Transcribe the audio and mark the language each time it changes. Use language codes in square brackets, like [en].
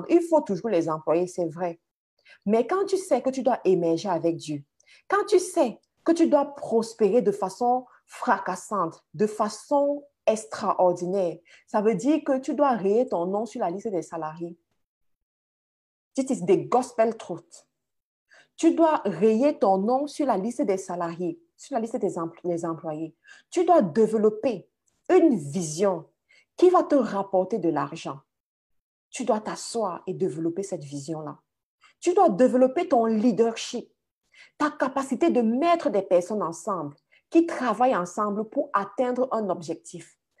[fr] Il faut toujours les employer, c'est vrai. Mais quand tu sais que tu dois émerger avec Dieu, quand tu sais que tu dois prospérer de façon fracassante, de façon extraordinaire, ça veut dire que tu dois rayer ton nom sur la liste des salariés. [en] This is the gospel truth. [fr] Tu dois rayer ton nom sur la liste des salariés, sur la liste des employés. Tu dois développer une vision qui va te rapporter de l'argent. Tu dois t'asseoir et développer cette vision-là. Tu dois développer ton leadership, ta capacité de mettre des personnes ensemble, qui travaillent ensemble pour atteindre un objectif.